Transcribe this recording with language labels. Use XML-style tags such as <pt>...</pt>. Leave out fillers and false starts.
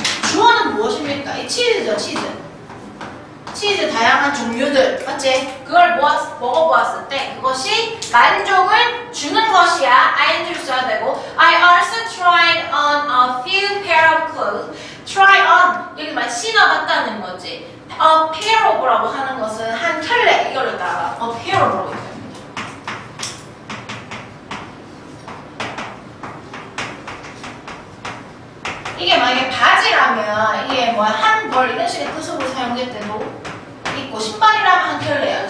<ko>주어는 무엇입니까? 이 치즈죠, 치즈. 치즈 다양한 종류들, 맞지? 그걸 먹어보았을 때 그것이 만족을 주는 것이야. ing를 써야 되고</ko> <en>I also tried on a few pair of clothes.</en> <ko>try on, 여기 말 신어봤다는 거지. a pair of라고 하는 것은 한 켤레, 이거를 따라 a pair of라고 얘기합니다. 이게 만약에 바지라면 이게 뭐 한 벌 이런 식의 뜻으로 사용될 때도 있고 신발이라면 한 켤레예요.</ko>